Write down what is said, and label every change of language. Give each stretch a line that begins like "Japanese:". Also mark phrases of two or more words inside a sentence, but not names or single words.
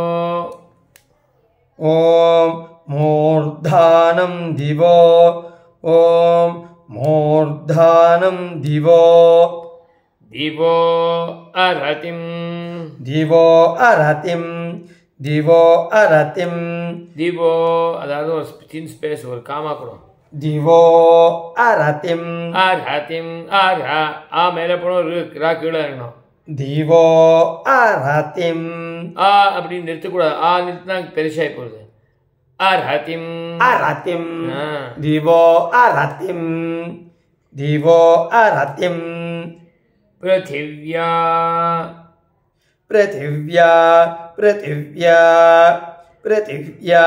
Sanskrit: ॐ मूर्धानं दिवो ॐ मूर्धानं दिवो दिवो अरतिं दिवो अरतिं दिवो अरतिं
Tamil: दिवो அதாவது ஒரு சின் ஸ்பேஸ் ஒரு காமா கூட
Sanskrit: दिवो अरतिं अरतिं अरा आ
Tamil: மேலே போணும் ரா கீழே இறங்கணும்
Sanskrit: दिवो अरतिं
Tamil: ஆ அப்படி நிறுத்தக்கூடாது ஆ நிறுத்தினா பெருசாகி போகுது अरतिं
Sanskrit: अरतिं दिवो अरतिं दिवो अरतिं पृथिव्या पृथिव्या पृथिव्या पृथिव्या